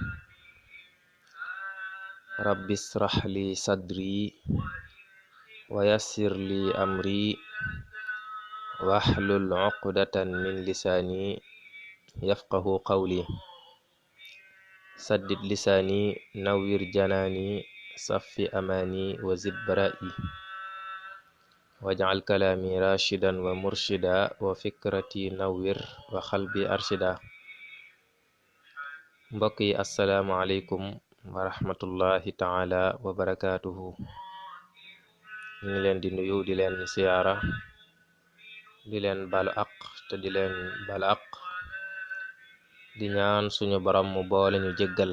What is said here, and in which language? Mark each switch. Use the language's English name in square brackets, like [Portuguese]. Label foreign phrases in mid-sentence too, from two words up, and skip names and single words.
[Arabic] رب اشرح لي صدري ويسر لي أمري واحلل عقدة من لساني يفقه قولي سدد لساني نوّر جناني صف أماني وزد برائي واجعل كلامي راشدا ومرشدا وفكرتي نوّر وقلبي أرشدا. [Wolof] mbokk yi [Arabic] السلام عليكم ورحمة الله تعالى وبركاته. [Wolof] ñu ngi leen di nuyu di leen siyaara di leen balu aq te di leen balu aq di ñaan suñu borom mu boole ñu jéggal.